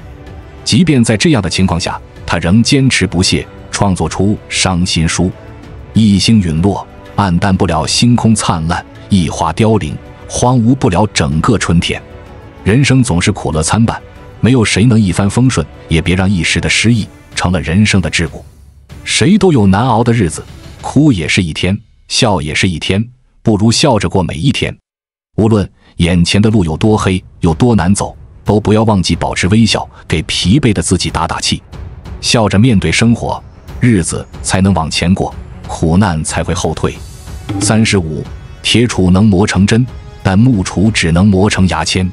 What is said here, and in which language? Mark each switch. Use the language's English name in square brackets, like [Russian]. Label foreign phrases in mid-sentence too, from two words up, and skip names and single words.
[Chinese] 即便在這樣的情況下，他仍堅持不懈，創作出《傷心書》。一星隕落，黯淡不了星空燦爛；一花凋零，荒蕪不了整個春天。人生總是苦樂參半，沒有誰能一帆風順，也別讓一時的失意成了人生的桎梏。誰都有難熬的日子，哭也是一天，笑也是一天，不如笑着過每一天。無論眼前的路有多黑，有多難走，都不要忘記保持微笑，給疲憊的自己打打氣。笑着面對生活，日子才能往前過，苦難才會後退。35，鐵杵能磨成針，但木杵只能磨成牙籤。